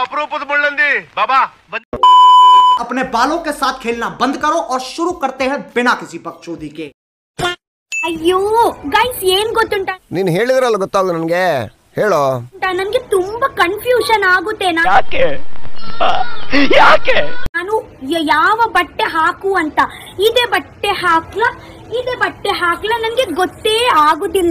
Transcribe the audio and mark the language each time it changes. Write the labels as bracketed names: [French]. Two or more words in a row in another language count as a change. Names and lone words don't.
[Hindi] रूपद मुಳ್ಳंदी बाबा अपने बालों के साथ खेलना बंद करो और शुरू करते हैं बिना किसी बकचोदी के। [Kannada] ಅಯ್ಯೋ ಗೈಸ್ ಏನ್ ಗೊತ್ತುಂಟಾ, ನೀನ್ ಹೇಳಿದ್ರಲ್ಲ ಗೊತ್ತಾಗ ನನ್ಗೆ ಹೇಳೋ. ನನ್ಗೆ ತುಂಬಾ ಕನ್ಫ್ಯೂಷನ್ ಆಗುತ್ತೆ. ಯಾಕೆ ನಾನು ಯಾವ ಬಟ್ಟೆ ಹಾಕು ಅಂತ, ಇದೇ ಬಟ್ಟೆ ಹಾಕ್ಲಾ ನನ್ಗೆ ಗೊತ್ತೇ ಆಗುದಿಲ್ಲ.